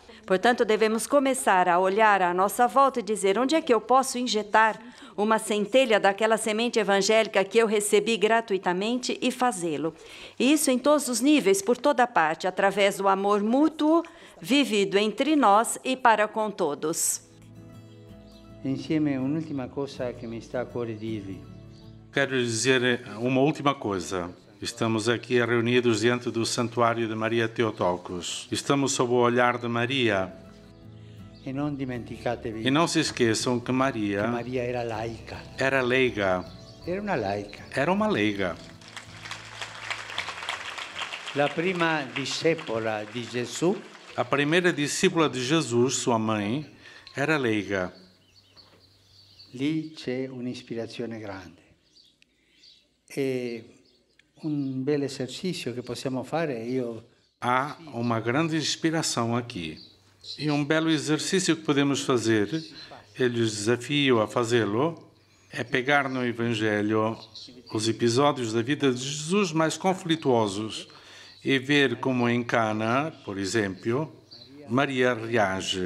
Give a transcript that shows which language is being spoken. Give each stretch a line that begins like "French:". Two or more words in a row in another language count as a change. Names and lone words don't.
Portuguese: Portanto, devemos começar a olhar à nossa volta e dizer: onde é que eu posso injetar uma centelha daquela semente evangélica que eu recebi gratuitamente e fazê-lo? E isso em todos os níveis, por toda parte, através do amor mútuo, vivido entre nós e para com todos.
Italian: Insieme un'ultima cosa che mi sta a cuore dirvi.
Portuguese: Quero dizer uma última coisa. Estamos aqui reunidos diante do Santuário de Maria Theotokos. Estamos sob o olhar de Maria.
Italian: E non dimenticatevi
Portuguese: E não se esqueçam que Maria era laica. era leiga.
Italian: Era una laica.
Portuguese: Era uma leiga.
Italian: La prima discepola di Gesù
Portuguese: A primeira discípula de Jesus, sua mãe, era leiga.
Italian: lì c'è un'ispirazione grande. E un bel esercizio che possiamo fare,
Portuguese: Há uma grande inspiração aqui. E um belo exercício que podemos fazer, eu lhes desafio a fazê-lo, é pegar no Evangelho os episódios da vida de Jesus mais conflituosos e ver como em Cana, por exemplo, Maria reage.